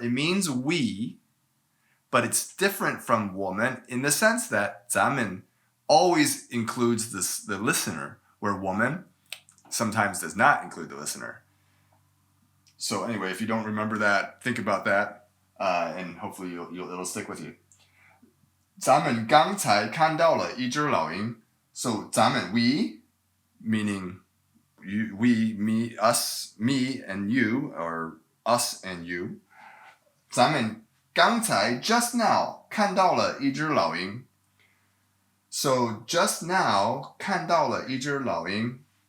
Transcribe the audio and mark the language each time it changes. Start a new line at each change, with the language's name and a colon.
English: It means we, but it's different from 我们 in the sense that 咱们 always includes the listener, where 我们 sometimes does not include the listener. So anyway, if you don't remember that, think about that. And hopefully it'll stick with you.
Chinese: 咱们刚才看到了一只老鹰.
English: So 咱们 we, meaning you, we, me, us, me and you, or us and you.
Chinese: 咱们刚才
English: just now
Chinese: 看到了一只老鹰.
English: So just now
Chinese: 看到了一只老鹰.